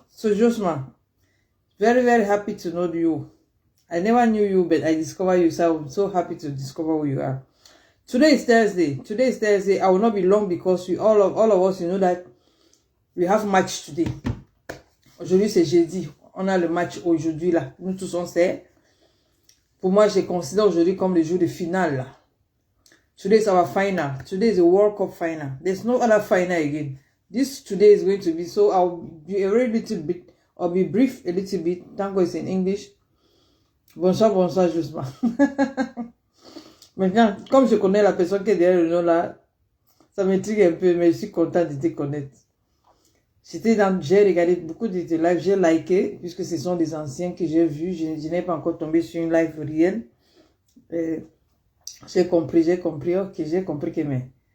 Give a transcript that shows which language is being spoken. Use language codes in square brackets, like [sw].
[en] So Josma, very, very happy to know you. I never knew you, but I discovered you, so I'm so happy to discover who you are. Today is Thursday. I will not be long because all of us, you know that we have match today. [fr] Aujourd'hui, c'est jeudi. On a le match aujourd'hui, là. Nous tous, on sait. Pour moi, je considère aujourd'hui comme le jour de finale, là. [en] Today is our final. Today is the World Cup final. There's no other final again. This today is going to be, so I'll be a little bit, I'll be brief a little bit. Thank God it's in English. [fr] Bonsoir, Josma. Maintenant, comme je connais la personne qui est derrière le nom là, ça m'intrigue un peu, mais je suis content de te connaître. J'ai regardé beaucoup de tes lives, j'ai liké, puisque ce sont des anciens que j'ai vus. Je n'ai pas encore tombé sur une live réelle. J'ai compris, ok, j'ai compris que mais.